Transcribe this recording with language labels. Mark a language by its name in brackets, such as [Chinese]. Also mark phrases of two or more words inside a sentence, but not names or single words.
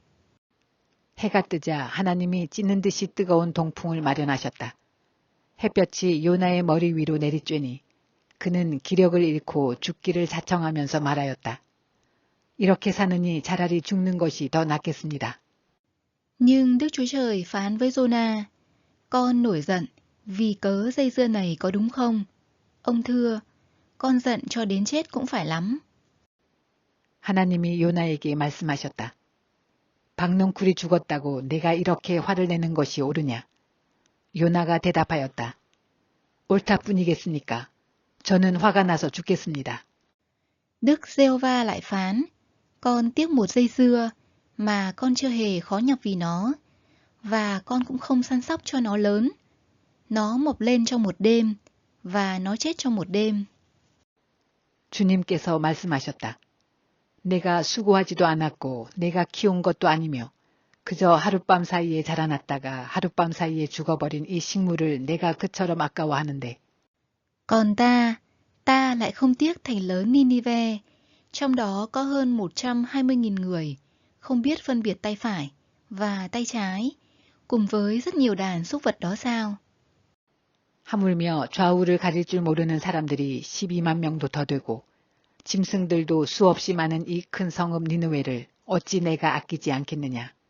[Korean] 해가 뜨자 하나님이 찌는 듯이 뜨거운 동풍을 마련하셨다. 햇볕이 요나의 머리 위로 내리쬐니 그는 기력을 잃고 죽기를 자청하면서 말하였다. 이렇게 사느니 차라리 죽는 것이 더 낫겠습니다. [Vietnamese] Nhưng Đức Chúa Trời phán với Giô-na, con nổi giận vì cớ dây dưa này có đúng không? Ông thưa, con giận cho đến chết cũng phải lắm. [Korean] 하나님이 요나에게 말씀하셨다. 박넝쿨이 죽었다고 내가 이렇게 화를 내는 것이 옳으냐? 요나가 대답하였다. 옳다뿐이겠습니까? 저는 화가 나서 죽겠습니다. [Vietnamese] Đức Giê-hô-va lại phán, con tiếc một dây dưa mà con chưa hề khó nhọc vì nó, và con cũng không săn sóc cho nó lớn. Nó mọc lên trong một đêm, và nó chết trong một đêm. [Korean] 주님께서 말씀하셨다. 내가 수고하지도 않았고 내가 키운 것도 아니며 그저 하룻밤 사이에 자라났다가 하룻밤 사이에 죽어버린 이 식물을 내가 그처럼 아까워하는데 [Vietnamese] Còn ta lại không tiếc thành lớn Ninive, trong đó có hơn 120.000 người, không biết phân biệt tay phải và tay trái, cùng với rất nhiều đàn súc vật đó sao? [Korean] 하물며 좌우를 가릴 줄 모르는 사람들이 12만 명도 더 되고 짐승들도 수없이 많은 이 큰 성읍 니느웨를 어찌 내가 아끼지 않겠느냐.